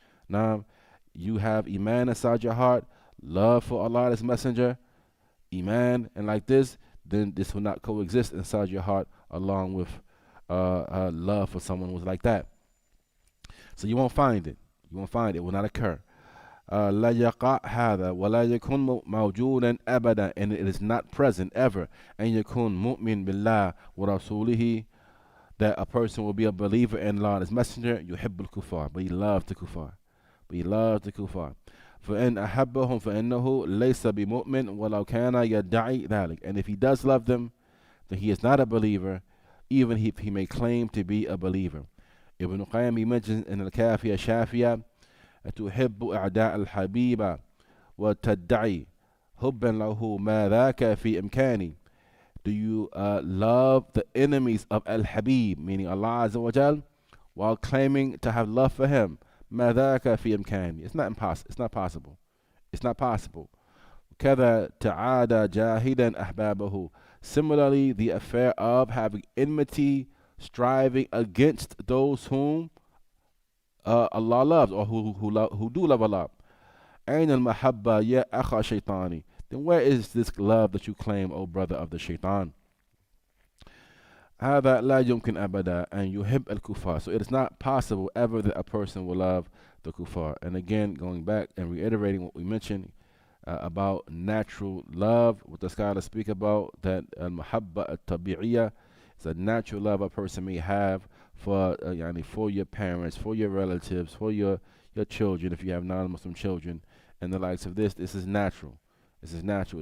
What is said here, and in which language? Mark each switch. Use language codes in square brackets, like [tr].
[en] Now, you have Iman inside your heart, love for Allah and His Messenger, Iman, and like this, then this will not coexist inside your heart along with love for someone who's like that. So you won't find it. You won't find it. It will not occur. [ar] لا يقع هذا ولا يكون موجودا أبدا, [en] and it is not present ever. [ar] أن يكون مؤمن بالله ورسوله, [en] that a person will be a believer in Allah and His Messenger, [ar] يحب الكفار, [en] but he loves the kuffar. But he loves the kuffar. [ar] فإن أحبهم فإنه ليس بمؤمن ولو كان يدعي ذلك. [en] And if he does love them, then he is not a believer, even if he may claim to be a believer. Ibn Qayyim, he mentions in Al-Kafiya Shafiya, [ar] تحب أعداء الحبيب وتدعي حبا له ما ذاك في إمكاني. [en] Do you love the enemies of Al-Habib, meaning Allah Azza wa Jal, while claiming to have love for Him? [ar] ما ذاك في إمكاني. [en] It's not impossible. It's not possible. It's not possible. [ar] كذا تعادى جاهدا أحبابه. [en] Similarly, the affair of having enmity, striving against those whom Allah loves, or who do love Allah. [ar] أين المحبة يا أخا شيطاني. [en] Then where is this love that you claim, O brother of the shaitan? [ar] هذا لا يمكن أبدا أن يحب الكفار. [en] So it is not possible ever that a person will love the kuffar. And again, going back and reiterating what we mentioned about natural love, what the scholars speak about, that al-muhabba al-tabi'iyya is a natural love a person may have for your parents, for your relatives, for your children, if you have non-Muslim children, and the likes of this. This is natural. This is natural.